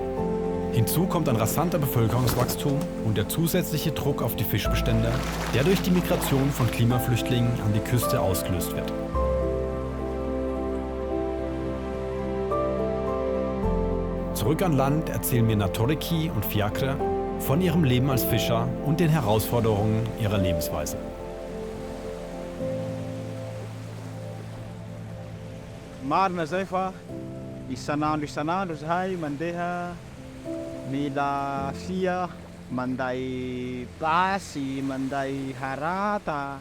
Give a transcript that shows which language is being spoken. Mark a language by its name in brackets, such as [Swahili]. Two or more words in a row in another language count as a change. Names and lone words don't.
[German] Hinzu kommt ein rasanter Bevölkerungswachstum und der zusätzliche Druck auf die Fischbestände, der durch die Migration von Klimaflüchtlingen an die Küste ausgelöst wird. Zurück an Land erzählen mir Naturikie und Fiacre von ihrem Leben als Fischer und den Herausforderungen ihrer Lebensweise. [Malagasy] Marina zay fa isanandro zahay mandeha mila fia, manday basy, manday harata.